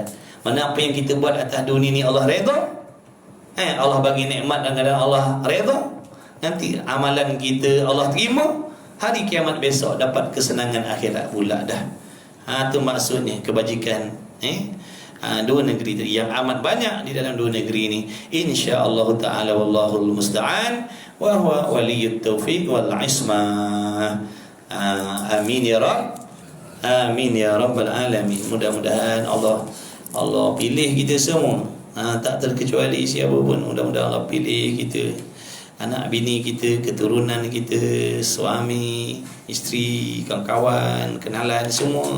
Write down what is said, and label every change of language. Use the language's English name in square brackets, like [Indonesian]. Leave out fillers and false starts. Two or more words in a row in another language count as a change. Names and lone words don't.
[Malay] Mana apa yang kita buat atas dunia ni Allah redha, Allah bagi nikmat dan kadang Allah redha, nanti amalan kita Allah terima, hari kiamat besok dapat kesenangan akhirat pula dah. Itu maksudnya kebajikan dua negeri yang amat banyak di dalam dua negeri ini, [Arabic] إن شاء الله تعالى. والله المستعان وهو ولي التوفيق والعصمة. آمين يا رب. آمين يا رب العالمين. [Malay] Mudah-mudahan Allah pilih kita semua, tak terkecuali siapa pun. Mudah-mudahan Allah pilih kita, anak bini kita, keturunan kita, suami, isteri, kawan-kawan, kenalan semua.